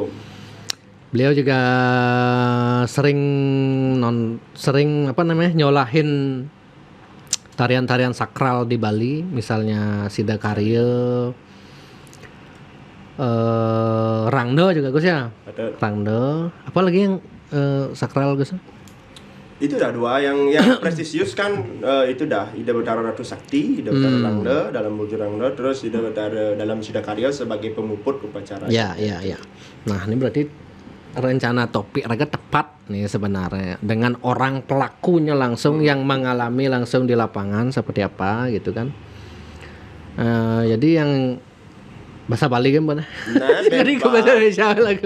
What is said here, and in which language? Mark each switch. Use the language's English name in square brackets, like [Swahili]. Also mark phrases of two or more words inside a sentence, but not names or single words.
[Indonesian] Beliau juga sering nyolahin tarian-tarian sakral di Bali, misalnya Sida Karya, Rangda juga Gus ya. Rangda. Apa lagi yang sakral Gus? Itu dah dua yang prestisius kan itu dah Ida Betara Ratu Sakti, Ida Betara Rangda dalam Bujur Rangda, terus Ida Betara dalam Sida Karya sebagai pemuput upacara. Ya. Nah, ini berarti rencana topik raga tepat nih sebenarnya dengan orang pelakunya langsung yang mengalami langsung di lapangan seperti apa gitu kan. Jadi yang bahasa Bali kan mana? Nah, jadi ke bahasa Indonesia lagi.